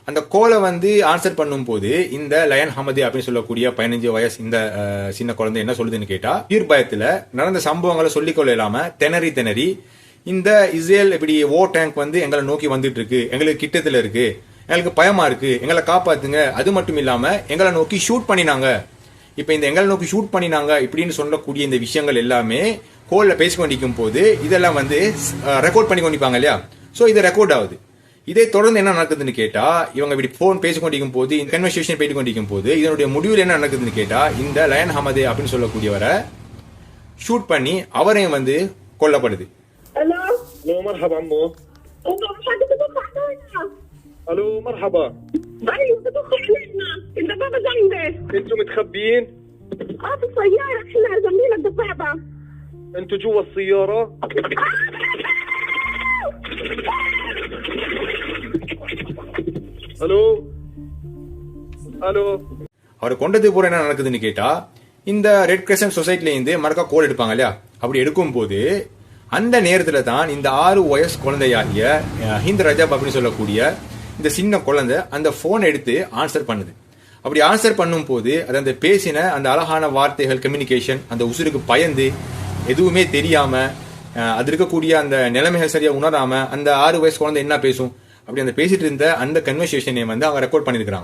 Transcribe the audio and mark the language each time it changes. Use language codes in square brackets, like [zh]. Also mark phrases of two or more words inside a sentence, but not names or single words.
[ta] அந்த கோலை வந்து ஆன்சர் பண்ணும் போது இந்த லயன் ஹமதி அப்படின்னு சொல்லக்கூடிய 15 வயசு இந்த சின்ன குழந்தை என்ன சொல்லுதுன்னு கேட்டா, உயிர் பயத்துல நடந்த சம்பவங்களை சொல்லிக்கொள்ள இல்லாம திணறி இந்த இஸ்ரேல் இப்படி டேங்க் வந்து எங்களை நோக்கி வந்துட்டு இருக்கு, எங்களுக்கு கிட்டத்துல இருக்கு, எங்களுக்கு பயமா இருக்கு, எங்களை காப்பாத்துங்க, அது மட்டும் இல்லாம எங்களை நோக்கி ஷூட் பண்ணினாங்க, இப்ப இந்த எங்களை நோக்கி ஷூட் பண்ணினாங்க இப்படின்னு சொல்லக்கூடிய இந்த விஷயங்கள் எல்லாமே கோல்ல பேசி கொண்டிருக்கும் போது இதெல்லாம் வந்து ரெக்கார்ட் பண்ணி கொண்டிருப்பாங்க இல்லையா. சோ இது ரெக்கார்ட் ஆகுது. இதே தொடர்ந்து என்ன நடக்குதுன்னு கேட்டா, இவங்க இப்படி போன் பேசி கொண்டிருக்கும் போது, இந்த கன்வர்சேஷன் போயிட்டு கொண்டிருக்கும் போது இதனுடைய முடிவில் என்ன நடக்குதுன்னு கேட்டா, இந்த லயன் ஹமதே அப்படின்னு சொல்லக்கூடியவரை ஷூட் பண்ணி அவரையும் வந்து கொல்லப்படுது. [ar] الو الو مرحبا عمو. انت مش هتدخل علينا. الو مرحبا. ايوه تدخل علينا انت بابا جنبي. انتوا متخبيين؟ في السياره احنا جنبينا الدبابه. انتوا جوا السياره؟ الو الو. [ta] அவர் கொண்டது பூரா என்ன நடக்குதுன்னு கேட்டா, இந்த ரெட் கிரசன்ட் சொசைட்டில இருந்து மறக்கா கோல் எடுப்பாங்க இல்லையா. அப்படி எடுக்கும் போது அந்த நேரத்துல தான் இந்த 6 வயசு குழந்தையாகிய ஹிந்த் ரஜப் அப்படின்னு சொல்லக்கூடிய இந்த சின்ன குழந்தை அந்த போன் எடுத்து ஆன்சர் பண்ணுது. அப்படி ஆன்சர் பண்ணும் போது அது அந்த பேசின அந்த அழகான வார்த்தைகள், கம்யூனிகேஷன், அந்த உசுருக்கு பயந்து எதுவுமே தெரியாம அது இருக்கக்கூடிய அந்த நிலைமைகள் சரியா உணராம அந்த 6 வயசு குழந்தை என்ன பேசும் அப்படி அந்த பேசிட்டு இருந்த அந்த கன்வர்சேஷனை வந்து அவங்க ரெக்கார்ட் பண்ணிருக்காங்க.